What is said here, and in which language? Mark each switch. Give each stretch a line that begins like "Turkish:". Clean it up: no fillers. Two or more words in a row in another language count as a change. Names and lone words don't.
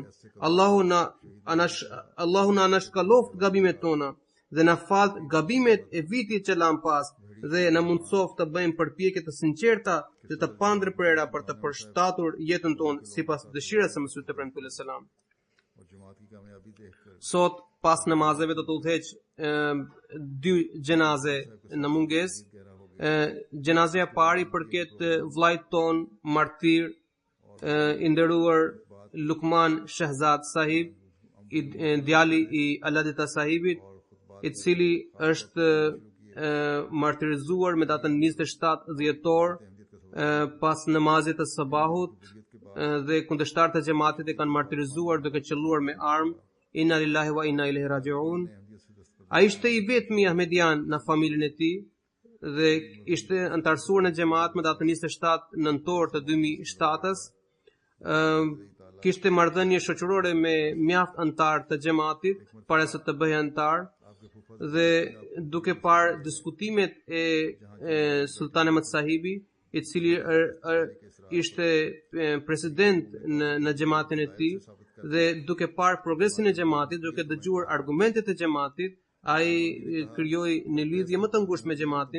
Albanian: Allahu na anashkaloft gabimet tona dhe na fal gabimet e vitit që lam pas dhe na mundsoft të bëjmë përpjekje të sinqerta dhe të pandrepërera për të përshtatur jetën tonë sipas dëshirës së Mesihut premtullahi salam.
Urdu: اور جماعت کی کامیابی دیکھ کر
Albanian: Sot pas namazeve do të udhëheq 2 gjenaze në mungesë. Gjenazja e parë i përket vllait ton martir i nderuar Lukman Shehzad Sahib, djali i Aladita Sahibit, i cili është martirizuar me datën 27 dhjetor pas namazit të sabahut dhe kundërshtarët e xhamatit e kanë martirizuar duke qelluar me armë.
Arabic: إنا لله وإنا إليه راجعون.
Albanian: Ai ishte i vetmi ahmedian në familjen e tij dhe ishte antarësuar në xhamat me datën 27 nëntor të 2007-s. Kishte marrëdhënie shoqërore me mjaft antar të xhamatit para se të bëhej antar dhe duke parë diskutimet e Sultan Ahmed Sahibi, i cili ishte president në xhamatin e tij, dhe duke parë progresin e xhamatit, duke dëgjuar argumentet e xhamatit, ai krijoi një lidhje më të ngushtë me xhamatin.